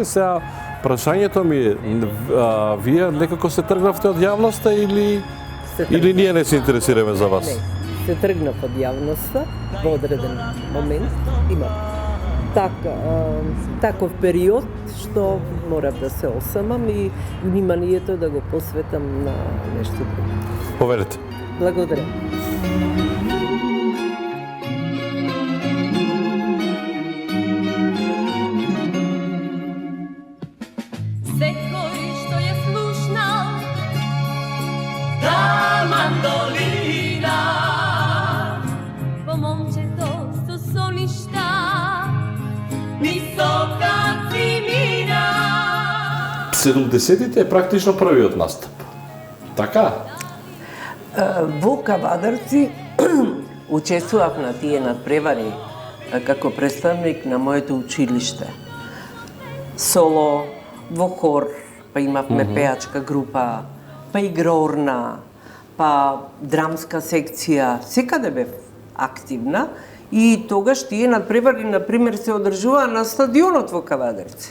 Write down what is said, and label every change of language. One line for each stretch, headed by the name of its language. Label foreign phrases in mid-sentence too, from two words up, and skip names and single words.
Macedonian: Сега прашањето ми е, вие некако се тргнавте од јавноста или ние не се интересираме за вас? Не, се тргнав од јавноста во одреден момент. Има таков период што морав да се осамам и вниманието да го посветам на нешто друго. Поверете.
Bulgarian: Благодаря.
Macedonian: Секој што је слушнал та мандолина, по момчето су соништа висока цимина. 70-тите е практично првиот настап. Така? Во Кавадарци учествував на тие надпревари како представник на моето училиште. Соло, во хор, па имавме пеачка група, па игрорна, па драмска секција, секаде бев активна и тогаш тие надпревари, например, се одржуваа на стадионот во Кавадарци.